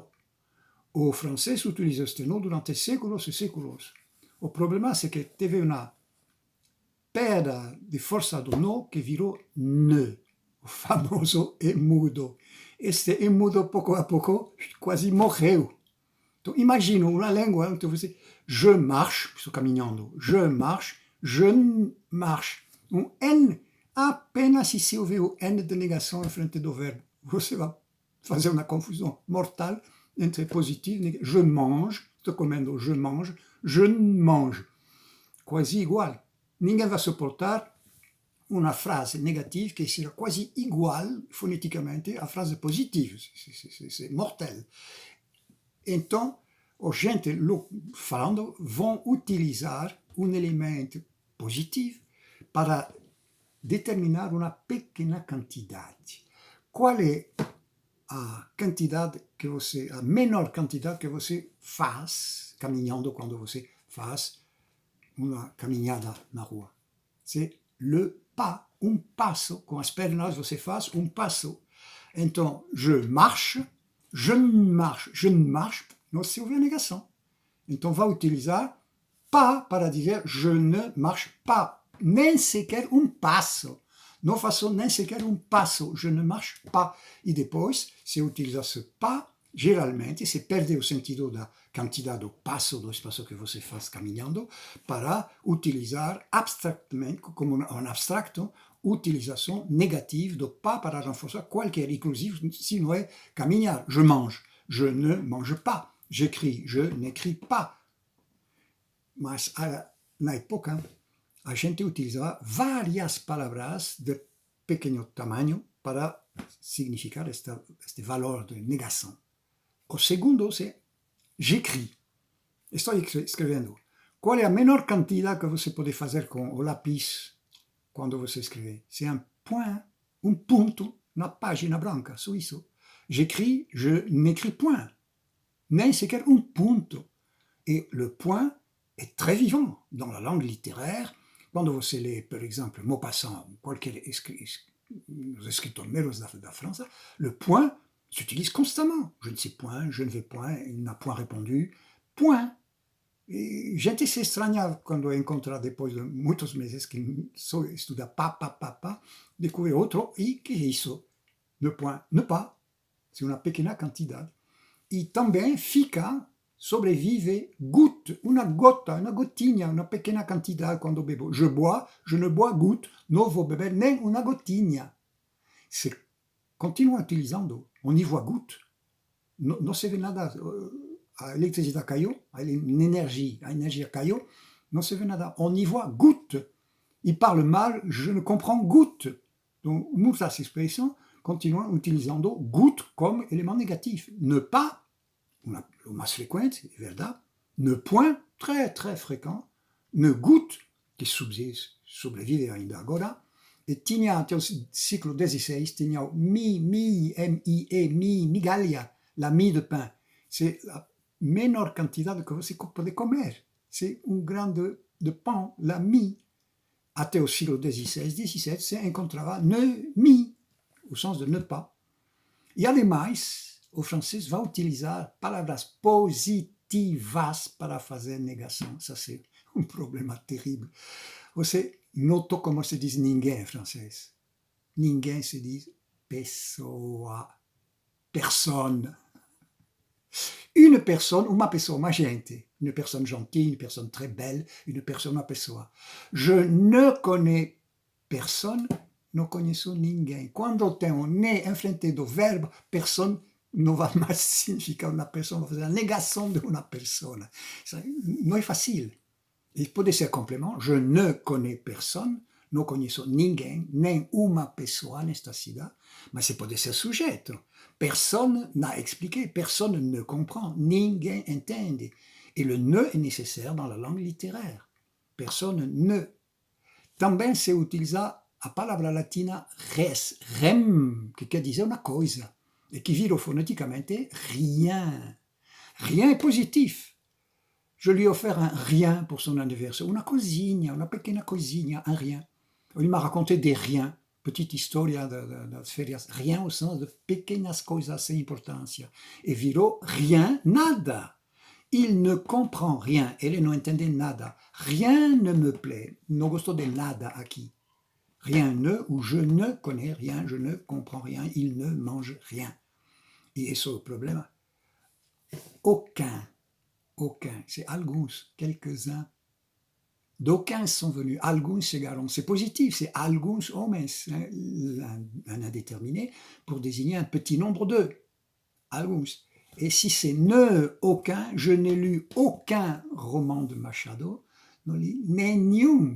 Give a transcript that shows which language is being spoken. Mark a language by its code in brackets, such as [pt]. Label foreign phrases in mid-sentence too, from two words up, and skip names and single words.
[pt] O francês utilizou este no durante séculos e séculos. O problema é que teve uma perda de força do no que virou ne, o famoso e mudo. Este e mudo, pouco a pouco, quase morreu. Então, imagina uma língua onde você, [fr] je marche, [pt] estou caminhando, [fr] je marche. [pt] Um N, apenas se houver o N de negação em frente do verbo, você vai fazer uma confusão mortal entre positivo e negativo. [fr] Je mange, [pt] estou comendo, [fr] je mange. [pt] Quase igual. Ninguém vai suportar uma frase negativa que seja quase igual foneticamente à frase positiva. [fr] C'est mortel. [pt] Então, a gente falando vão utilizar um elemento positivo para determinar uma pequena quantidade. Qual é a quantidade que você, a menor quantidade que você faz caminhando quando você faz uma caminhada na rua? [fr] C'est le pas, [pt] passo. Com as pernas você faz passo. Então, [fr] je marche, [pt] não se houve a negação. Então, vai utilizar pas para dizer [fr] je ne marche pas, [pt] nem sequer passo. Não faço nem sequer passo, [fr] je ne marche pas. [pt] E depois, se utiliza [fr] ce pas, [pt] geralmente, se perde o sentido da quantidade do passo, do espaço que você faz caminhando, para utilizar abstractamente, como um abstracto, utilização negativa do pas para reforçar qualquer, inclusive se não é caminhar. [fr] Je mange, je ne mange pas. J'écris, je n'écris pas. [pt] Mas na época, a gente utilizava várias palavras de pequeno tamanho para significar este valor de negação. O segundo é j'écris. Estou escrevendo. Qual é a menor quantidade que você pode fazer com o lápis quando você escreve? [fr] C'est un point, [pt] ponto na página branca, só isso. [fr] J'écris, je n'écris point. [pt] Nem sequer ponto. [fr] Et le point est très vivant dans la langue littéraire. [pt] Quando você lê, por exemplo, Maupassant, qualquer escritores da França, [fr] le point s'utilise constamment. Je ne sais point, je ne vais point, il n'a point répondu, point. [pt] E gente se estranhava quando encontra depois de muitos meses que só estuda pas, descobre outro, e que é isso? [fr] Ne point, ne pas. C'est [pt] uma pequena quantidade. E também fica, sobrevive, goutte, uma gota, uma gotinha, uma pequena quantidade quando bebo. [fr] Je bois, je ne bois goutte, [pt] não vou beber nem uma gotinha. Se continua utilizando, [fr] on y voit goutte, [pt] não se vê nada, a eletricidade caiu, a energia caiu, não se vê nada, [fr] on y voit goutte. Il parle mal, je ne comprends goutte. Donc, [pt] muitas expressões continuam utilizando goutte como [fr] élément négatif. Ne pas, [pt] o mais frequente, é verdade. [fr] Ne point, très, très fréquent. Ne goutte, [pt] que sobrevive ainda agora. E tinha até o século XVI, tinha o M-I-E, migalha, [fr] la mie de pain. [pt] C'est a menor quantidade que você pode comer. C'est um grão de pão, [fr] la mie. [pt] Até o século XVI, XVII, se encontrava [fr] ne mi, [pt] o [fr] sens de ne pas. [pt] E, ademais, o francês vai utilizar palavras positivas para fazer negação. Isso é um problema terrível. Você notou como se diz ninguém em francês? Ninguém se diz pessoa, [fr] personne. Une personne, [pt] uma pessoa, uma gente. [fr] Une personne gentille, une personne très belle, une personne, [pt] uma pessoa. [fr] Je ne connais personne, [pt] não conheço ninguém. Quando tem um ne em frente do verbo, personne não vai mais significar uma pessoa, vai fazer a negação de uma pessoa. Não é fácil. E pode ser complemento. [fr] Je ne connais personne, [pt] não conheço ninguém, nem uma pessoa nesta cidade. [it] ma se pode essere soggetto. [fr] Personne n'a expliqué, personne ne comprend, [pt] ninguém entende. [fr] Et le ne est nécessaire dans la langue littéraire. Personne ne. [pt] Também se utilizza a palavra latina res, rem, che quer dizer [it] una cosa, [pt] e che vira foneticamente rien. [fr] Rien est positif. Je lui ai offert un rien pour son anniversaire, [pt] una pequena coisinha, [fr] un rien. Il m'a raconté des riens, petite [pt] historia das férias, [fr] rien au sens de [pt] pequenas coisas sem importância. E virou rien, nada. [fr] Il ne comprend rien, [pt] ele não entende nada. [fr] Rien ne me plaît, [pt] non gosto de nada aqui. [fr] Rien ne, ou je ne connais rien, je ne comprends rien, il ne mange rien. [pt] E esse é o problema. [fr] Aucun, c'est alguns, quelques-uns. D'aucuns sont venus, [pt] alguns chegaram. [fr] C'est positif, c'est [pt] alguns homens, [fr] un indéterminé, pour désigner un petit nombre d'eux. [pt] Alguns. [fr] Et si c'est ne, aucun, je n'ai lu aucun roman de Machado, [pt] non li nenhum.